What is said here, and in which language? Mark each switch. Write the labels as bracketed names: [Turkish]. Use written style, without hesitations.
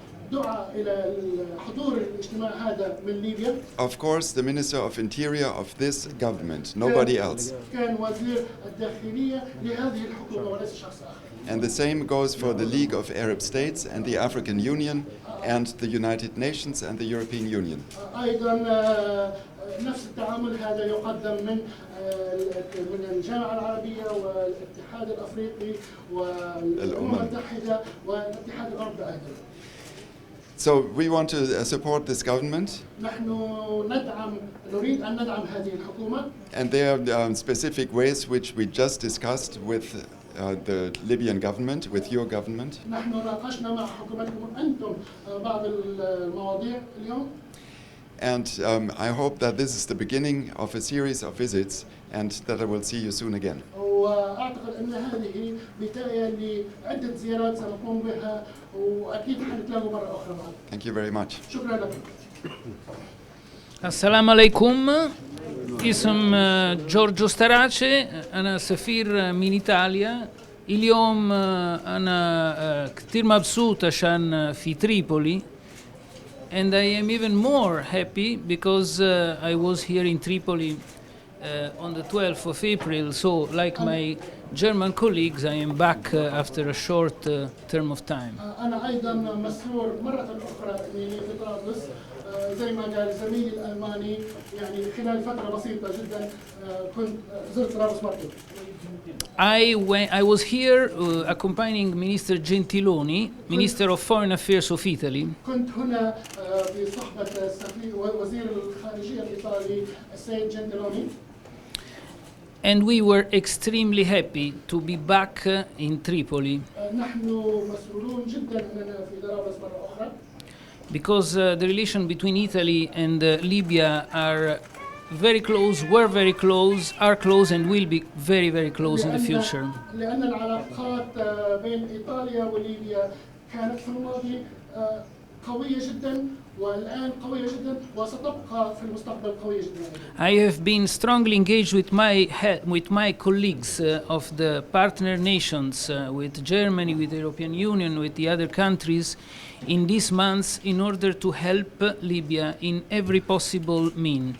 [Arabic] دعا إلى حضور الاجتماع هذا من ليبيا. [English] Of course, the Minister of Interior of this government, nobody else. [Arabic] كان وزير الداخلية لهذه الحكومة وليس شخص آخر. [English] And the same goes for the League of Arab States and the African Union and the United Nations and the European Union. [Arabic] أيضا نفس التعامل هذا يقدم من الجامعة العربية والاتحاد الأفريقي والأمم المتحدة والاتحاد الأوروبي أيضا. [English] So we want to support this government. [Arabic] نحن نريد أن ندعم هذه الحكومة. [English] And there are specific ways which we just discussed with the Libyan government, with your government. [Arabic] نحن ناقشنا مع حكومتكم أنتم بعض المواضيع اليوم. [English] And I hope that this is the beginning of a series of visits and that I will see you soon again. [Arabic] وأعتقد أن هذه بداية لعدة زيارات سنقوم بها وأكيد حنتلاقوا مرة أخرى معكم. [English] Thank you very much. [Arabic] شكرا لكم. السلام عليكم. اسم جورجو ستراce. أنا سفير من إيطاليا. اليوم أنا كتير مبسوط عشان في تريبولي. [English] And I am even more happy because I was here in Tripoli on the 12th of April. So, like my German colleagues, I am back after a short term of time. [Arabic] أنا أيضا مسرور مرة أخرى إني في طرابلس زي ما قال زميلي الألماني يعني خلال فترة بسيطة جدا كنت زرت طرابلس مرتين. [English] I was here accompanying Minister Gentiloni, Minister of Foreign Affairs of Italy. [Arabic] كنت هنا بصحبة وزير الخارجية الإيطالي السيد جنتيلوني. [English] And we were extremely happy to be back in Tripoli. [Arabic] نحن مسرورون جدا أننا في طرابلس مرة أخرى. [English] Because the relation between Italy and Libya are very close, were very close, are close, and will be very, very close in the future. [Arabic] لأن العلاقات بين إيطاليا وليبيا كانت في الماضي قوية جدا والآن قوية جدا وستبقى في المستقبل قوية جدا. [English] I have been strongly engaged with my colleagues of the partner nations, with Germany, with the European Union, with the other countries, in these months in order to help Libya in every possible mean.